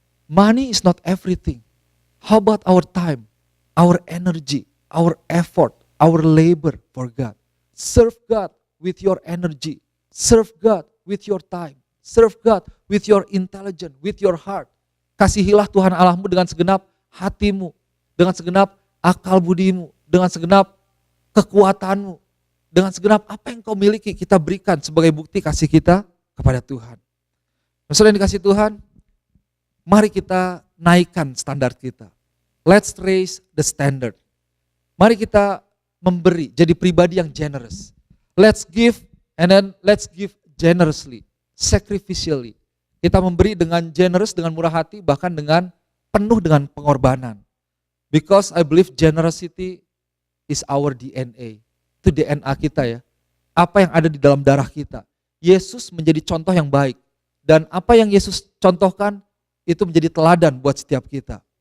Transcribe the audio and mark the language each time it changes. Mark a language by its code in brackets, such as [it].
[en] Money is not everything. How about our time, our energy, our effort, our labor for God? Serve God with your energy. Serve God with your time. Serve God with your intelligence, with your heart. [id] Kasihilah Tuhan Allahmu dengan segenap hatimu, dengan segenap akal budimu, dengan segenap kekuatanmu, dengan segenap apa yang kau miliki kita berikan sebagai bukti kasih kita kepada Tuhan. Nah, saudara yang dikasih Tuhan, mari kita naikkan standar kita. [en] Let's raise the standard. [id] Mari kita memberi, jadi pribadi yang generous. [en] Let's give and then let's give generously, sacrificially. [id] Kita memberi dengan generous, dengan murah hati, bahkan dengan penuh dengan pengorbanan. [en] Because I believe generosity is our DNA. [id] Itu DNA kita ya. Apa yang ada di dalam darah kita. Yesus menjadi contoh yang baik. Dan apa yang Yesus contohkan itu menjadi teladan buat setiap kita.